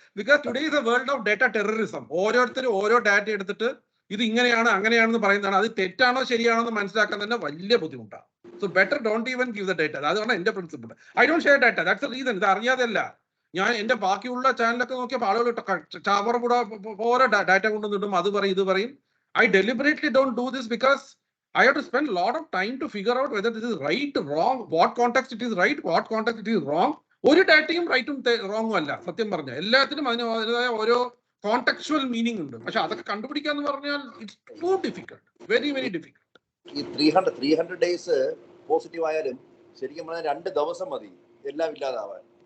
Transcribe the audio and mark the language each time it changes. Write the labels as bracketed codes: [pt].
[en] Because today is a world of data terrorism. [ml] ഓരോരുത്തരും ഓരോ data എടുത്തിട്ട് ഇത് ഇങ്ങനെയാണ് അങ്ങനെയാണെന്ന് പറയുന്നതാണ്. അത് തെറ്റാണോ ശരിയാണോ എന്ന് മനസ്സിലാക്കാൻ തന്നെ വലിയ ബുദ്ധിമുട്ടാണ്. [en] So better don't even give the data. [ml] അതാണ് എന്റെ principle. [en] I don't share data. That's a reason. [ml] ഇത് അറിയാതല്ല. ഞാൻ എന്റെ ബാക്കിയുള്ള ചാനലൊക്കെ നോക്കിയപ്പോൾ ആളുകൾ ചാവറ കൂടെ ഓരോ ഡാറ്റ കൊണ്ടുവന്നിട്ടും അത് പറയും ഇത് പറയും. [en] I deliberately don't do this because I have to spend a lot of time to figure out whether this is right, wrong, what context it is right, what context it is wrong. [ml] ഒരു ഡാറ്റയും റൈറ്റും റോങ്ങും അല്ല. സത്യം പറഞ്ഞ എല്ലാത്തിനും അതിൻ്റെതായ ഓരോ കോണ്ടെക്ച്വൽ meaning ഉണ്ട്. പക്ഷെ അതൊക്കെ കണ്ടുപിടിക്കാന്ന് പറഞ്ഞാൽ [en] It's too difficult, very very difficult. [ml] ഈ 300 days പോസിറ്റീവ് ആയാലും ശരിക്കും പറഞ്ഞാൽ 2 ദിവസം മതി എല്ലാം ഇല്ലാതാവാൻ.